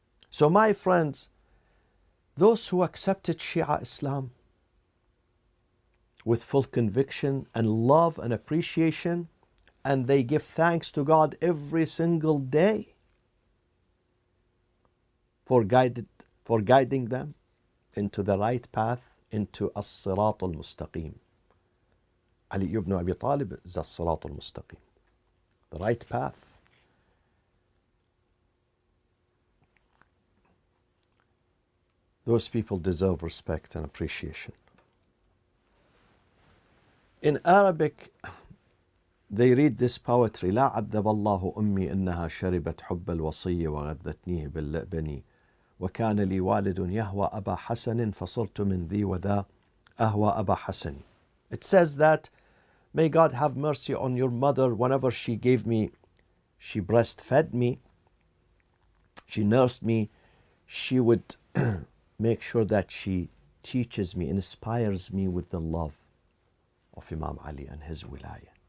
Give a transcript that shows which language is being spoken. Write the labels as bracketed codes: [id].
[en] So my friends, those who accepted Shia Islam with full conviction and love and appreciation, and they give thanks to God every single day for guiding them into the right path, into As-Sirat Al-Mustaqim. Ali ibn Abi Talib is As-Sirat Al-Mustaqim, the right path. Those people deserve respect and appreciation. In Arabic, they read this poetry: [ar] لا عذب الله أمي إنها شربت حب الوصي وغذتنيه باللبن وكان لي والد يهوى أبا حسن فصرت من ذي وذا أهوى أبا حسن. [en] It says that, may God have mercy on your mother. Whenever she gave me, she breastfed me, she nursed me, she would make sure that she teaches me, inspires me with the love of Imam Ali and his wilayah.